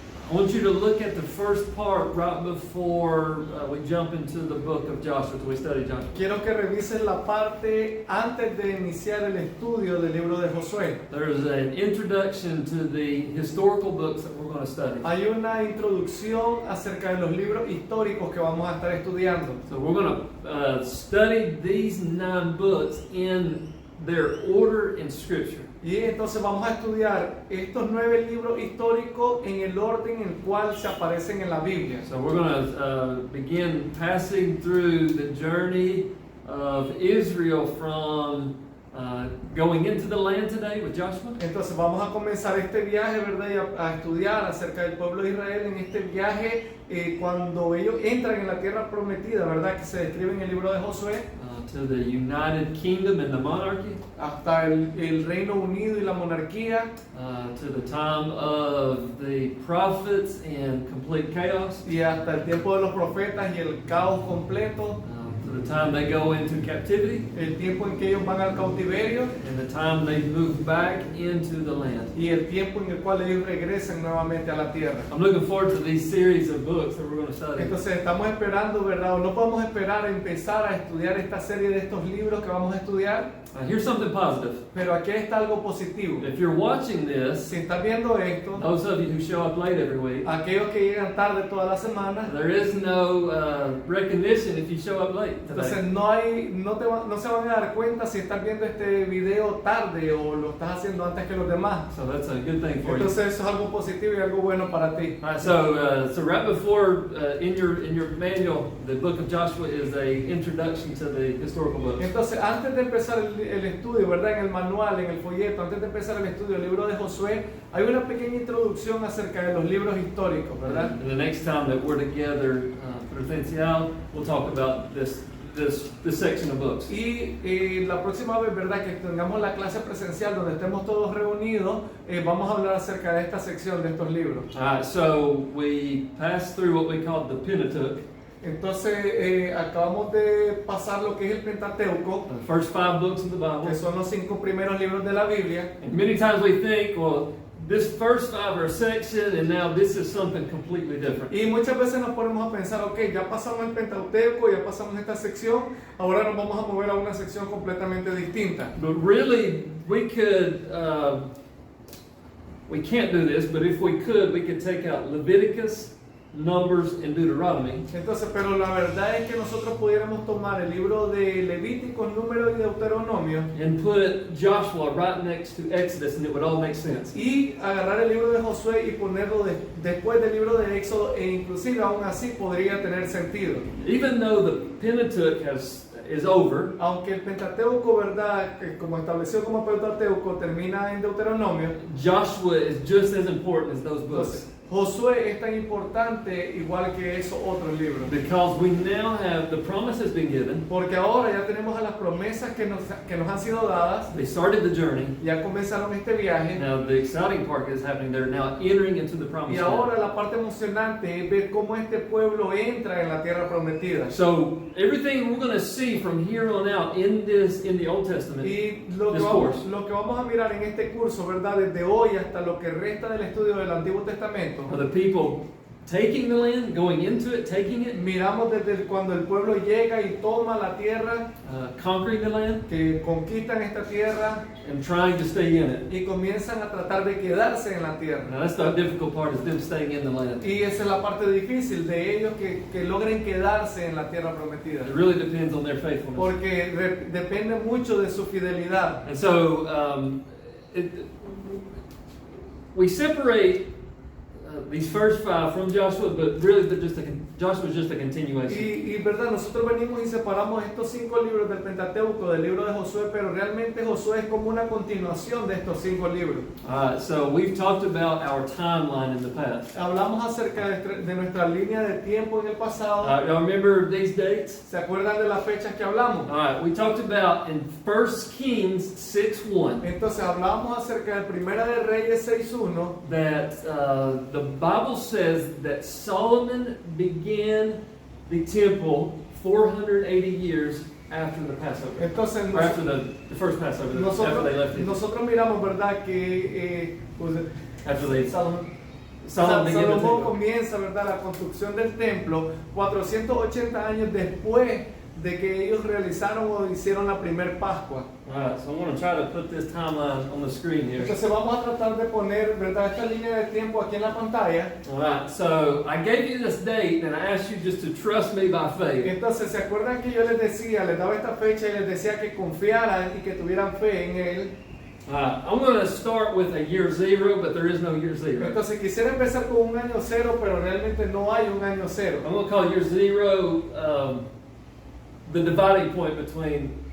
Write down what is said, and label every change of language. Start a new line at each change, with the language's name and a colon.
English: I want you to look at the first part right before we jump into the book of Joshua, we study Joshua.
Spanish: quiero que revises la parte antes de iniciar el estudio del libro de Josué.
English: There's an introduction to the historical books that we're going to study.
Spanish: Hay una introducción acerca de los libros históricos que vamos a estar estudiando.
English: So we're going to study these 9 books in their order in Scripture.
Spanish: Y entonces vamos a estudiar estos 9 libros históricos en el orden en el cual se aparecen en la Biblia.
English: So we're going to begin passing through the journey of Israel from going into the land today with Joshua.
Spanish: Entonces vamos a comenzar este viaje, ¿verdad? Y a estudiar acerca del pueblo de Israel en este viaje cuando ellos entran en la tierra prometida, ¿verdad? Que se describe en el libro de Josué.
English: To the United Kingdom and the monarchy.
Spanish: Hasta el Reino Unido y la monarquía.
English: To the time of the prophets and complete chaos.
Spanish: Y hasta el tiempo de los profetas y el caos completo.
English: To the time they go into captivity.
Spanish: El tiempo en que ellos van al cautiverio.
English: And the time they move back into the land.
Spanish: Y el tiempo en el cual ellos regresan nuevamente a la tierra.
English: I'm looking forward to these series of books that we're going to study.
Spanish: Entonces estamos esperando, ¿verdad? O no podemos esperar a empezar a estudiar esta serie de estos libros que vamos a estudiar.
English: Here's something positive.
Spanish: Pero aquí está algo positivo.
English: If you're watching this,
Spanish: Si estás viendo esto,
English: those of you who show up late every week,
Spanish: aquellos que llegan tarde toda la semana,
English: there is no recognition if you show up late
Spanish: entonces
English: today.
Spanish: no se van a dar cuenta si estás viendo este video tarde o lo estás haciendo antes que los demás.
English: So that's a good thing for you.
Spanish: Entonces eso es algo positivo y algo bueno para ti.
English: All right, so right before in your manual, the book of Joshua is a introduction to the historical books.
Spanish: Entonces antes de empezar el estudio, ¿verdad? En el manual, en el folleto, antes de empezar el estudio del libro de Josué, hay una pequeña introducción acerca de los libros históricos, ¿verdad?
English: And the next time that we're together presencial, we'll talk about this section of books.
Spanish: Y la próxima vez, ¿verdad? Que tengamos la clase presencial donde estemos todos reunidos, vamos a hablar acerca de esta sección de estos libros.
English: So we passed through what we call the Pentateuch.
Spanish: Entonces acabamos de pasar lo que es el Pentateuco,
English: the first 5 books of the Bible.
Spanish: que son los 5 primeros libros de la Biblia.
English: And many times we think, well, this first 5 are a section, and now this is something completely different.
Spanish: Y muchas veces nos ponemos a pensar, ok, ya pasamos el Pentateuco, ya pasamos esta sección, ahora nos vamos a mover a una sección completamente distinta.
English: But really, we can't do this, but if we could take out Leviticus, Numbers, and Deuteronomy.
Spanish: Entonces, pero la verdad es que nosotros pudiéramos tomar el libro de Levíticos, Números y Deuteronomio
English: And put Joshua right next to Exodus, and it would all make sense.
Spanish: y agarrar el libro de Josué y ponerlo después del libro de Éxodo, e inclusive aún así podría tener sentido.
English: Even though the Pentateuch is over,
Spanish: Aunque el Pentateuco, ¿verdad?, que como estableció como Pentateuco, termina en Deuteronomio,
English: Joshua is just as important as those books.
Spanish: entonces Josué es tan importante igual que esos otros libros.
English: Because we now have, the promise has been given.
Spanish: Porque ahora ya tenemos a las promesas que nos han sido dadas,
English: They started the journey.
Spanish: ya comenzaron este viaje.
English: Now the exciting part is happening. They're now entering into the
Spanish: Y
English: promised land.
Spanish: ahora la parte emocionante es ver cómo este pueblo entra en la tierra prometida.
English: So everything we're going to see from here on out in the Old Testament,
Spanish: Y lo que
English: discourse,
Spanish: vamos a mirar en este curso, ¿verdad?, desde hoy hasta lo que resta del estudio del Antiguo Testamento,
English: are the people taking the land, going into it, taking it,
Spanish: miramos desde cuando el pueblo llega y toma la tierra,
English: conquering the land,
Spanish: que conquistan esta tierra
English: and trying to stay in it.
Spanish: y comienzan a tratar de quedarse en la tierra.
English: Now that's the difficult part, is them staying in the land.
Spanish: Y esa es la parte difícil de ellos, que logren quedarse en la tierra prometida.
English: It really depends on their faithfulness.
Spanish: Porque depende mucho de su fidelidad.
English: And so we separate these first 5 from Joshua, but really Joshua is just a continuation.
Spanish: Y verdad, nosotros venimos y separamos estos 5 libros del Pentateuco del libro de Josué, pero realmente Josué es como una continuación de estos 5 libros.
English: So we've talked about our timeline in the past.
Spanish: Hablamos acerca de nuestra línea de tiempo en el pasado.
English: Y'all remember these dates?
Spanish: ¿Se acuerdan de las fechas que hablamos?
English: All right, we talked about in 1 Kings 6:1
Spanish: Entonces hablamos acerca de Primera de Reyes 6:1,
English: that the Bible says that Solomon began the temple 480 years after the Passover.
Spanish: entonces
English: Or after the first Passover, after they left Egypt.
Spanish: nosotros miramos, ¿verdad?, que
English: After they,
Spanish: Salomón
English: Solomon began the temple.
Spanish: comienza, ¿verdad?, la construcción del templo 480 años después de que ellos realizaron o hicieron la primer Pascua.
English: All right, so I'm going to try to put this timeline on the screen here.
Spanish: Entonces vamos a tratar de poner, ¿verdad?, esta línea de tiempo aquí en la pantalla.
English: All right, so I gave you this date and I asked you just to trust me by faith.
Spanish: Entonces, ¿se acuerdan que yo les decía, les daba esta fecha y les decía que confiaran y que tuvieran fe en él?
English: I'm going to start with a year 0, but there is no year 0.
Spanish: Entonces quisiera empezar con un año cero, pero realmente no hay un año cero.
English: I'm going to call year 0 the dividing point between